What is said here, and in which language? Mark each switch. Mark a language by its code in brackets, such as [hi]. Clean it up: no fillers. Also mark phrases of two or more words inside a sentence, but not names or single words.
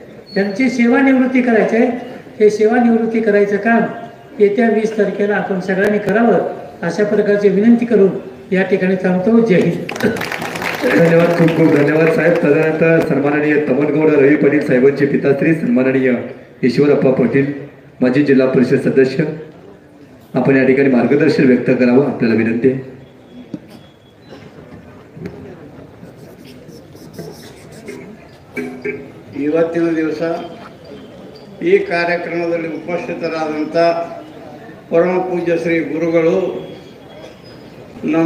[mr] त्यांची सेवानिवृत्ती करायचं आहे. हे सेवानिवृत्ती करायचं काम येत्या 20 तारखेला आपण सगळ्यांनी करावं अशा प्रकारची विनंती करून या ठिकाणी थांबतो. जय हिंद. धन्यवाद, खूप खूप धन्यवाद साहेब. तदनंतर सन्माननीय तमनगौड रवी पाटील साहेबांचे पिताश्री सन्माननीय ईश्वरप्पा पाटील माजी जिल्हा परिषद सदस्य आपण या ठिकाणी मार्गदर्शन व्यक्त करावं आपल्याला विनंती आहे. [kn] ಇವತ್ತಿನ ದಿವಸ ಈ ಕಾರ್ಯಕ್ರಮದಲ್ಲಿ ಉಪಸ್ಥಿತರಾದಂಥ ಪರಮ ಪೂಜ್ಯ ಶ್ರೀ ಗುರುಗಳು ನಮ್ಮ